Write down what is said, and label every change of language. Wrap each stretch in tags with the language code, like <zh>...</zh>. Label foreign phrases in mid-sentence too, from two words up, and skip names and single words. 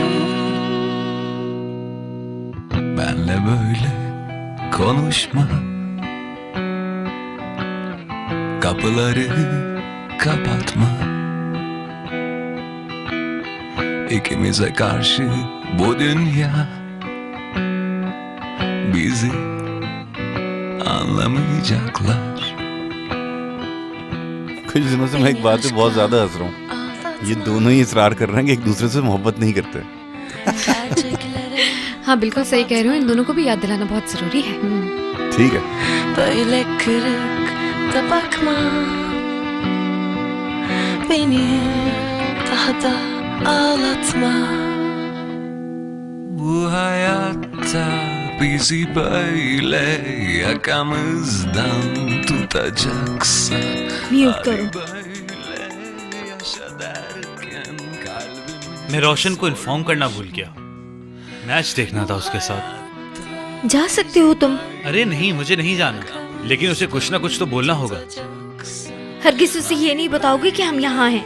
<tr>Benle böyle konuşma, kapıları kapatma. İkimize karşı bu dünya bizi anlamayacaklar.</tr> <ur>کچھ دنوں سے میں ایک بات پہ بہت زیادہ ہنس رہا ہوں. یہ دونوں ہی اصرار کر رہے ہیں کہ ایک دوسرے سے محبت نہیں کرتے. ہاں بالکل صحیح کہہ رہے ہو، ان دونوں کو بھی یاد دلانا بہت ضروری ہے. ٹھیک ہے.</ur> <tr>Böyle kırık da bakma, beni daha da ağlatma. Bu hayatta bizi böyle yakamızdan tutacaksa,</tr> <ur>میوٹ کرو. میں روشن کو انفارم کرنا بھول گیا. میچ دیکھنا تھا اس کے ساتھ. جا سکتے ہو تم. ارے نہیں، مجھے نہیں جانا، لیکن اسے کچھ نہ کچھ تو بولنا ہوگا. ہرگز اسے یہ نہیں بتاؤ گے کہ ہم یہاں ہیں.</ur>